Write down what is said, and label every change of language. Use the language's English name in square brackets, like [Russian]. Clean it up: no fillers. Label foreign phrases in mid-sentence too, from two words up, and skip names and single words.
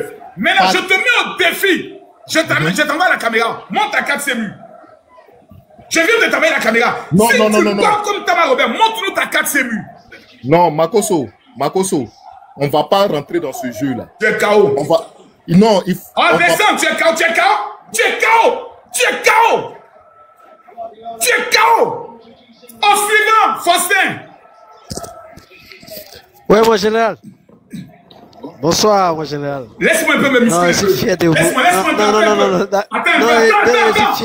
[French] Maintenant, je te mets au défi. Je t'envoie la caméra. Monte ta 4CMU. Je viens de t'envoyer la caméra. Non, si non, tu non. comme Thomas Robert, montre-nous ta 4CMU. Non, Makoso, on va pas rentrer dans ce jeu là. Tu es KO. On va... Non, il faut... Oh, descends, tu es KO, tu es KO. Tu es KO! Tu es KO! Tu es KO! Au suivant, Faustin! Ouais, mon général. Bonsoir, mon général. Laisse-moi un peu me muscler. Non, je suis fier de vous. Laisse-moi non. Attends.